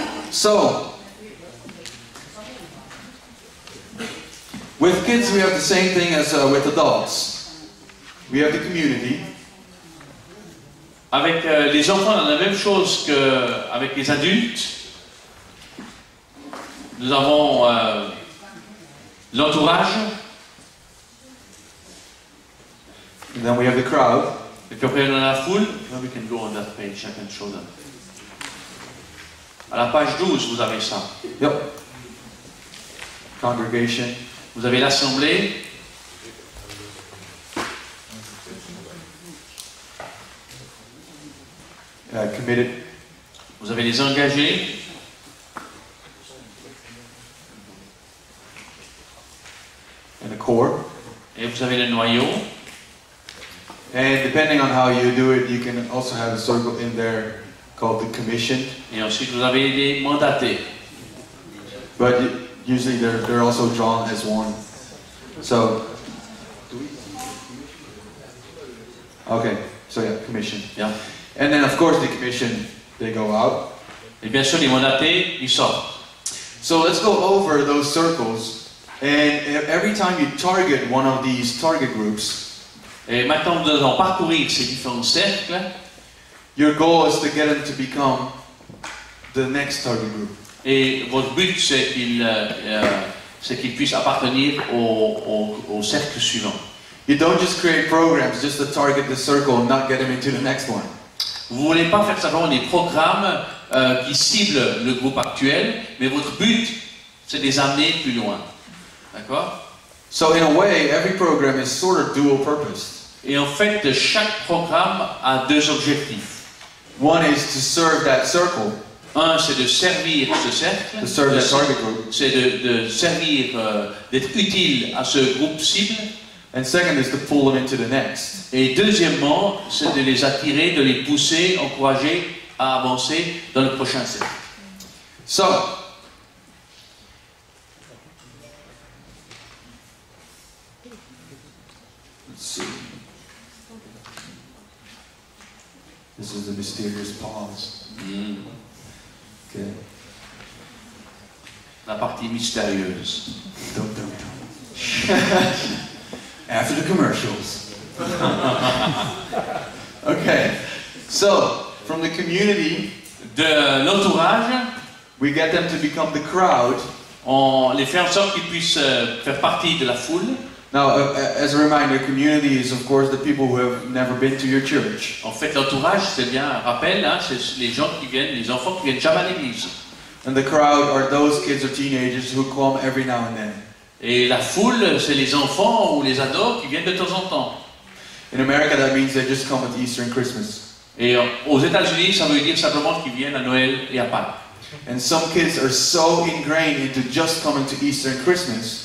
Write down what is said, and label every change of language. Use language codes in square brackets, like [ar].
[en] So, with kids we have the same thing as with adults. We have the community. [fr] Avec les enfants, on a la même chose qu'avec les adultes. Nous avons l'entourage. [en] And then we have the crowd. [fr] Et puis après, on a la foule. [en] Now we can go on that page, I can show them. [fr] À la page 12, vous avez ça. [en] Yep. Congregation. [fr] Vous avez l'assemblée. [en] Committed. [fr] Vous avez les engagés. [en] And the core. [fr] Et vous avez le noyau. [en] And depending on how you do it, you can also have a circle in there called the commission. [fr] Et ensuite, vous avez les mandatés. [en] But usually they're also drawn as one. So, okay, so yeah, commission. [fr] Bien. [en] And then of course the commission, they go out. [fr] Et bien sûr, les mandatés, ils sortent. [en] So let's go over those circles. And every time you target one of these target groups, [fr] Et maintenant, nous allons parcourir ces différents cercles. [en] your goal is to get them to become the next target group. [fr] Et votre but, c'est qu'ils puissent appartenir au cercle suivant. [en] You don't just create programs just to target the circle and not get them into the next one. [fr] Vous ne voulez pas faire simplement des programmes qui ciblent le groupe actuel, mais votre but, c'est de les amener plus loin. D'accord? [en] So in a way, every program is sort of dual purpose. [fr] Et en fait, chaque programme a deux objectifs. [en] One is to serve that circle, [fr] Un, c'est de servir ce cercle. [en] to serve that target group. [fr] C'est de servir, d'être utile à ce groupe cible. [en] And second is to pull them into the next. [fr] Et deuxièmement, c'est de les attirer, de les pousser, encourager à avancer dans le prochain cercle. [en] So, let's see. This is the mysterious pause. Okay. [fr] La partie mystérieuse. [en] Dum, dum, dum. After the commercials. Okay. So, from the community, [fr] De l'entourage, [en] we get them to become the crowd. [fr] on les fait en sorte qu'ils puissent faire partie de la foule. [en] Now, as a reminder, community is of course the people who have never been to your church. [fr] En fait, l'entourage, c'est bien un rappel, hein, c'est les gens qui viennent, les enfants qui viennent jamais à l'église. [en] And the crowd are those kids or teenagers who come every now and then. [fr] Et la foule, c'est les enfants ou les ados qui viennent de temps en temps. [en] In America, that means they just come at Easter and Christmas. [fr] Et aux États-Unis, ça veut dire simplement qu'ils viennent à Noël et à Pâques. [en] And some kids are so ingrained into just coming to Easter and Christmas